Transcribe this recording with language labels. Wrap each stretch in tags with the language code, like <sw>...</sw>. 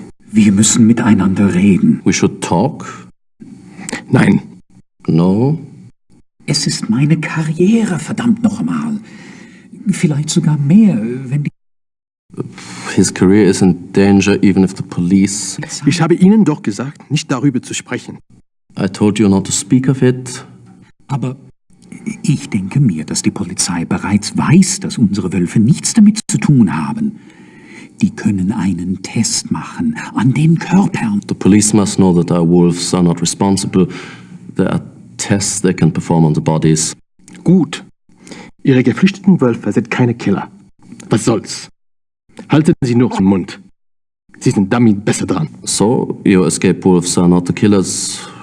<de>Wir müssen miteinander reden.</de> <en>We should talk?</en> <de>Nein.</de> <en>No?</en> <de>Es ist meine Karriere, verdammt noch einmal. Vielleicht sogar mehr, wenn die...</de> <en>His career is in danger even if the police...</en> <de>Ich habe Ihnen doch gesagt, nicht darüber zu sprechen.</de> <en>I told you not to speak of it.</en> <de>Aber ich denke mir, dass die Polizei bereits weiß, dass unsere Wölfe nichts damit zu tun haben. Die können einen Test machen an den Körpern.</de> <en>The police must know that our wolves are not responsible. There are tests they can perform on the bodies.</en> <de>Gut. Ihre geflüchteten Wölfe sind keine Killer. Was soll's? Halten Sie nur den Mund. Sie sind damit besser dran.</de> <en>So, your escape wolves are not the killers.</en>